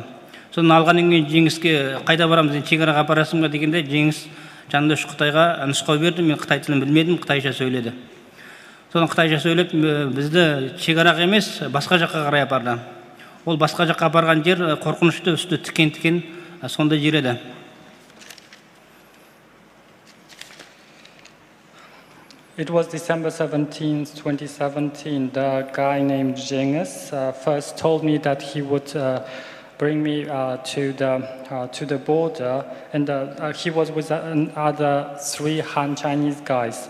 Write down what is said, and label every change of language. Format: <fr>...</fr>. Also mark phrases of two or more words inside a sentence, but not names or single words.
<kk>Содан алғаннан кейін Жеңіске қайда барамыз, шекараға апарасың ба дегенде, Жеңіс жанында Қытайға нұсқау берді. Мен Қытай тілін білмедім, Қытайша сөйледі. Содан Қытайша сөйлеп, бізді шекараға емес, басқа жаққа қарай апарды. Ол басқа жаққа апарған жер қорқынышты, үсті тікен-тікен, сондай жер еді.</kk> <en>It was December 17th, 2017. The guy named Cengiz first told me that he would bring me to the border, and he was with other 3 Han Chinese guys.</en>